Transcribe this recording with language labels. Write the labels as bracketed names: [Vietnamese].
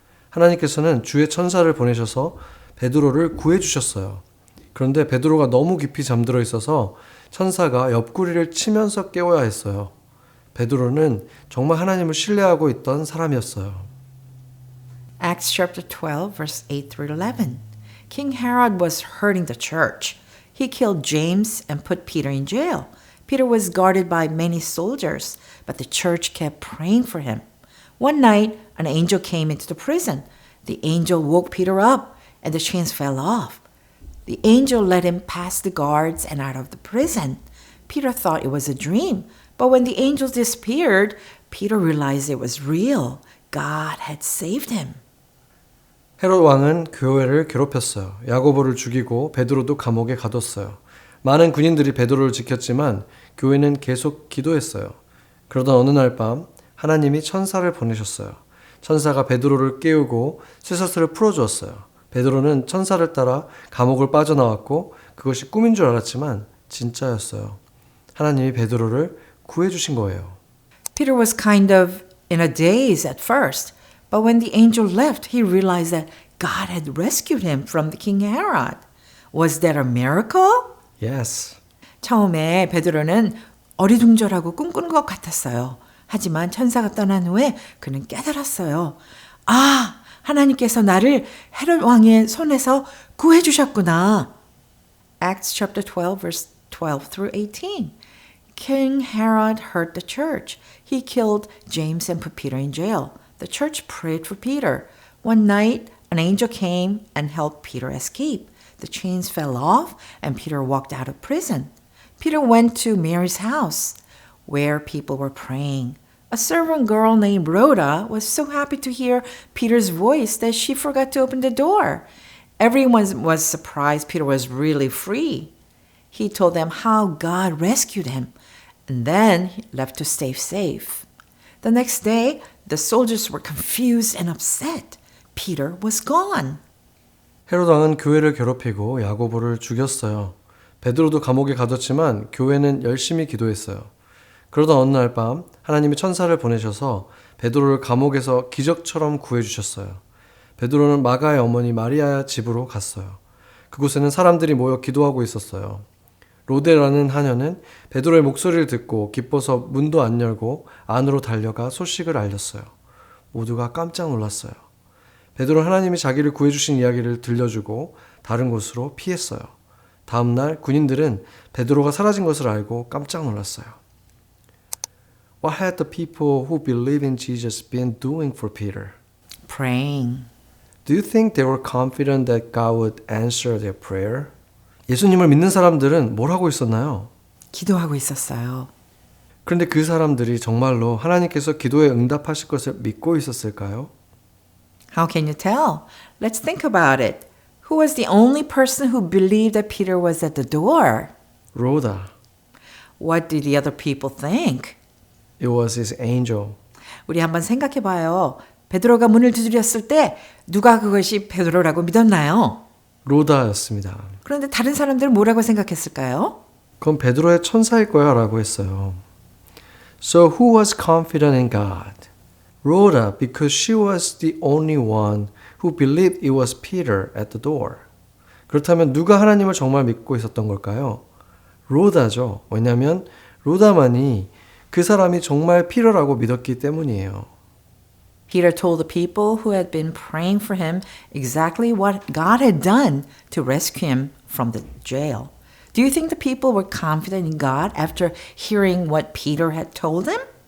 [Korean] 하나님께서는 주의 천사를 보내셔서 베드로를 구해 주셨어요. 그런데 베드로가 너무 깊이 잠들어 있어서 천사가 옆구리를 치면서 깨워야 했어요. 베드로는 정말 하나님을 신뢰하고 있던 사람이었어요. [English] Acts chapter 12 verse 8 through 11. King Herod was hurting the church. He killed James and put Peter in jail. Peter was guarded by many soldiers, but the church kept praying for him. One night, an angel came into the prison. The angel woke Peter up, and the chains fell off. The angel led him past the guards and out of the prison. Peter thought it was a dream, but when the angel disappeared, Peter realized it was real. God had saved him. [Korean] 헤롯 왕은 교회를 괴롭혔어요. 야고보를 죽이고 베드로도 감옥에 가뒀어요. 많은 군인들이 베드로를 지켰지만 교회는 계속 기도했어요. 그러던 어느 날 밤 하나님이 천사를 보내셨어요. 천사가 베드로를 깨우고 쇠사슬을 풀어주었어요. 베드로는 천사를 따라 감옥을 빠져나왔고 그것이 꿈인 줄 알았지만 진짜였어요. 하나님이 베드로를 구해주신 거예요. [English] Peter was kind of in a daze at first, but when the angel left, he realized that God had rescued him from the King Herod. Was that a miracle? Yes. [Korean] 처음에 베드로는 어리둥절하고 꿈꾸는 것 같았어요. 하지만 천사가 떠난 후에 그는 깨달았어요. 아, 하나님께서 나를 헤롯 왕의 손에서 구해 주셨구나. [English] Acts chapter 12 verse 12 through 18. King Herod hurt the church. He killed James and put Peter in jail. The church prayed for Peter. One night, an angel came and helped Peter escape. The chains fell off and Peter walked out of prison. Peter went to Mary's house, where people were praying. A servant girl named Rhoda was so happy to hear Peter's voice that she forgot to open the door. Everyone was surprised Peter was really free. He told them how God rescued him, and then he left to stay safe. The next day, the soldiers were confused and upset. Peter was gone. [Korean] 헤롯 왕은 교회를 괴롭히고 야고보를 죽였어요. 베드로도 감옥에 가뒀지만 교회는 열심히 기도했어요. 그러던 어느 날 밤 하나님이 천사를 보내셔서 베드로를 감옥에서 기적처럼 구해주셨어요. 베드로는 마가의 어머니 마리아 집으로 갔어요. 그곳에는 사람들이 모여 기도하고 있었어요. 로데라는 하녀는 베드로의 목소리를 듣고 기뻐서 문도 안 열고 안으로 달려가 소식을 알렸어요. 모두가 깜짝 놀랐어요. 베드로는 하나님이 자기를 구해주신 이야기를 들려주고 다른 곳으로 피했어요. 다음 날 군인들은 베드로가 사라진 것을 알고 깜짝 놀랐어요. [English] What had the people who believe in Jesus been doing for Peter? Praying. Do you think they were confident that God would answer their prayer? [Korean] 예수님을 믿는 사람들은 뭘 하고 있었나요? 기도하고 있었어요. 그런데 그 사람들이 정말로 하나님께서 기도에 응답하실 것을 믿고 있었을까요? [English] How can you tell? Let's think about it. Who was the only person who believed that Peter was at the door? [Korean] 로다. [English] What did the other people think? It was his angel. [Korean] 우리 한번 생각해 봐요. 베드로가 문을 두드렸을 때 누가 그것이 베드로라고 믿었나요? 로다였습니다. 그런데 다른 사람들은 뭐라고 생각했을까요? 그건 베드로의 천사일 거야 라고 했어요. [English] So who was confident in God? Rhoda, because she was the only one who believed it was Peter at the door. [Korean] 그렇다면 누가 하나님을 정말 믿고 있었던 걸까요? 로다죠. 왜냐하면 로다만이 그 사람이 정말 피터라고 믿었기 때문이에요. [English] Peter told the people who had been praying for him exactly what God had done to rescue him from the jail. Do you think the people were confident in God after hearing what Peter had told them?